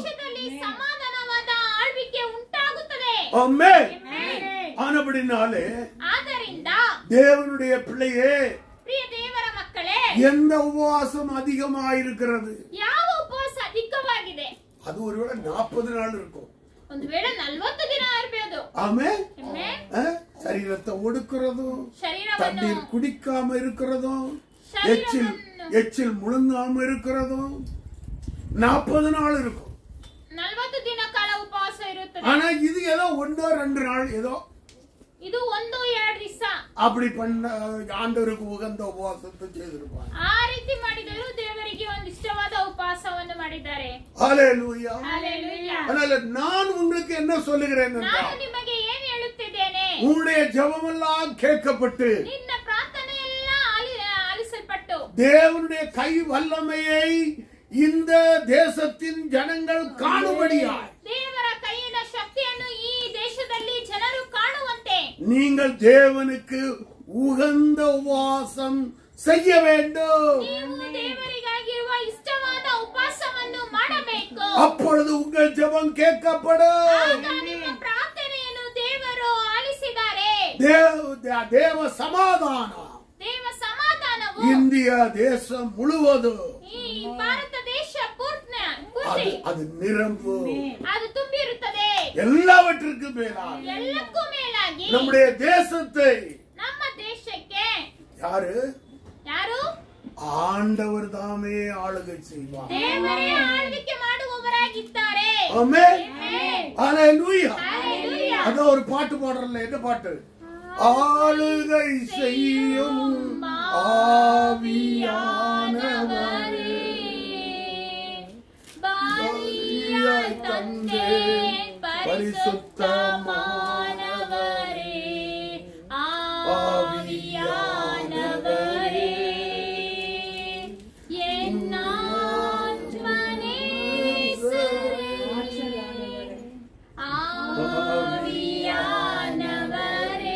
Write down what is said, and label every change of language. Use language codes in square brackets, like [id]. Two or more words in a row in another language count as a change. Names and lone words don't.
[kn] ದೇಶದಲ್ಲಿ ಸಮಾಧಾನವಾದ ಆಳ್ವಿಕೆ ಉಂಟಾಗುತ್ತದೆ. [ta] ஆமென். [kn] ಆಮೆನ್. [ta] ஆனபடினாலே [kn] ಆದ್ದರಿಂದ [ta] தேவனுடைய பிள்ளையே, [kn] ಪ್ರಿಯ ದೇವರ ಮಕ್ಕಳೇ, [ta] எந்த உபவாசம் அதிகமாயிருக்கிறது? [kn] ಯಾವ ಉಪವಾಸ ಅಧಿಕವಾಗಿದೆ? [ta] அது ஒருவேளை 40 நாள் இருக்கும். [kn] ಒಂದು ವೇಳೆ 40 ದಿನ ಇರಬಹುದು. [ta] ஆமென். [kn] ಆಮೆನ್. [ta] சரீரத்தை ஒடுக்கிறதும், [kn] ಶರೀರವನ್ನು [ta] தண்ணீர் குடிக்காம இருக்கிறதும், [kn] ಶರೀರವನ್ನು [ta] எச்சில் முழுங்காம இருக்கிறதும் 40 நாள் இருக்கும். [kn] 40 ದಿನ ಕಾಲ ಉಪವಾಸ ಇರುತ್ತದೆ. [ta] ஆனா இது ஏதோ 1-2 நாள் ஏதோ [kn] ಇದು 1-2 ದಿವಸ [ta] அப்படி பண்ண ஆண்டவருக்கு உகந்த உபவாசத்தை செய்திருப்பாங்க. [kn] ಆ ರೀತಿ ಮಾಡಿದರು. ದೇವರಿಗೆ ಒಂದು ಇಷ್ಟವಾದ ಉಪವಾಸವನ್ನು ಮಾಡಿದ್ದಾರೆ. [ta] ஹல்லேலூயா. [kn] ಹಲ್ಲೆಲೂಯಾ. [ta] அதனால நான் உங்களுக்கு என்ன சொல்லுகிறேன் [kn] ನಾನು [ta] என்றால், [kn] ನಿಮಗೆ ಏನು ಹೇಳುತ್ತಿದ್ದೇನೆ? [ta] உங்களுடைய ஜெபமெல்லாம் கேட்கப்பட்டு [kn] ನಿನ್ನ ಪ್ರಾರ್ಥನೆ ಎಲ್ಲ ಆಲಿಸಲ್ಪಟ್ಟು [ta] தேவனுடைய கை வல்லமையை இந்த தேசத்தின் ஜனங்கள் காணும்படியாய் [kn] ದೇವರ ಕೈಯಿನ ಶಕ್ತಿಯನ್ನು ಈ ದೇಶದಲ್ಲಿ ಜನರು ಕಾಣುವಂತೆ [ta] நீங்கள் தேவனுக்கு உகந்த உபவாசம் செய்ய வேண்டும். [kn] ನೀವು ದೇವರಿಗಾಗಿರುವ ಇಷ್ಟವಾದ ಉಪವಾಸವನ್ನು ಮಾಡಬೇಕು. [ta] அப்பொழுது உங்கள் ஜெபம் கேட்கப்படும். [kn] ಆಗ ನಿಮ್ಮ ಪ್ರಾರ್ಥನೆಯನ್ನು ದೇವರು ಆಲಿಸಿದ್ದಾರೆ. [ta] தேவ சமாதானம் [kn] ದೇವ ಸಮಾಧಾನವು [ta] இந்திய தேசம் முழுவதும் [kn] ಈ ಭಾರತ ದೇಶ ಪೂರ್ತಿ [ta] அது நிரம்பு. [kn] ಅದು ತುಂಬಿರುತ್ತದೆ. [ta] எல்லாவற்றுக்கும் மேலாக [kn] ಎಲ್ಲಕ್ಕೂ ಮೇಲಾಗಿ [ta] நம்முடைய தேசத்தை [kn] ನಮ್ಮ ದೇಶಕ್ಕೆ [ta] யாரு? [kn] ಯಾರು? [ta] ஆண்டவர் தாமே ஆளுகை செய்வார். [kn] ದೇವರೇ ಆಳ್ವಿಕೆ ಮಾಡುವವರಾಗಿದ್ದಾರೆ. [ta] ஆமென். [kn] ಆಮೆನ್. [ta] ஹல்லேலூயா. [kn] ಹಲ್ಲೆಲೂಯಾ. [ta] அத ஒரு பாட்டு பாடுறல, என்ன பாட்டு? ஆளுகை செய்யும் ஆவியானவரே, பலியாய் தந்தேன் பரிசுத்தமானவரே, ஆவியானவரே, என் ஆத்மநேசரே, ஆவியானவரே,